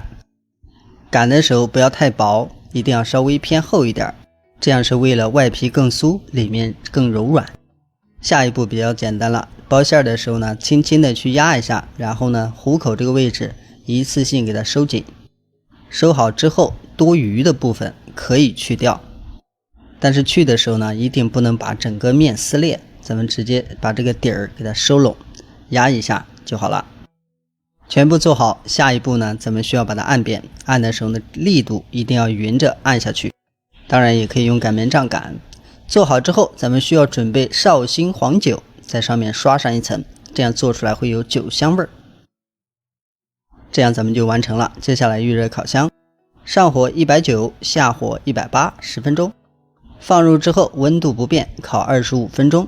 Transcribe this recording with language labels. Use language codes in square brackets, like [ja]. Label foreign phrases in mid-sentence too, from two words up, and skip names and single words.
[zh] 擀的時候不要太薄，一定要稍微偏厚一點，這樣是為了外皮更酥，裡面更柔軟。下一步比較簡單了，包餡的時候呢，輕輕的去壓一下，然後呢，虎口這個位置一次性給它收緊。收好之後，多餘的部分可以去掉，但是去的时候呢，一定不能把整個面撕裂，咱們直接把這個底兒給它收攏，壓一下就好了。全部做好，下一步呢，咱們需要把它按扁，按的时候呢，力度一定要匀着按下去，當然也可以用擀面杖擀。做好之後，咱們需要準備绍興黃酒，在上面刷上一層，這樣做出來會有酒香味兒。這樣咱們就完成了。接下來預熱烤箱，上火190，下火180，10分鐘。放入之後溫度不变，烤25分鐘。